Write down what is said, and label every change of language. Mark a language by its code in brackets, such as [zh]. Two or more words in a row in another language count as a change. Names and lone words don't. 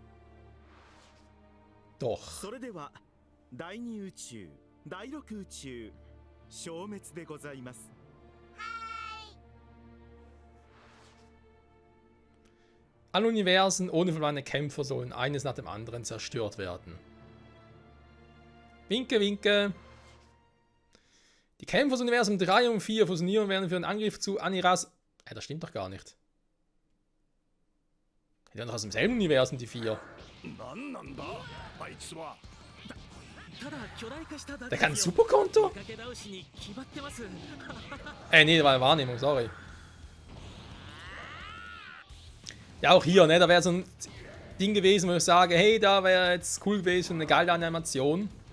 [de] Doch. [ja] それでは第二宇宙第六宇宙消滅でございます。 [de] Alle Universen ohne verlorene Kämpfer sollen eines nach dem anderen zerstört werden. Winke, winke. Die Kämpfer aus Universum 3 und 4 fusionieren werden für einen Angriff zu Aniras... das stimmt doch gar nicht. Die werden doch aus demselben Universum, die 4. [ja] 何なんだあいつは。 [de] Der kann ein Superkonto? Nee, das war eine Wahrnehmung, sorry. Ja, auch hier, ne, da wäre so ein Ding gewesen, wo ich sage, hey, da wäre jetzt cool gewesen, eine geile Animation.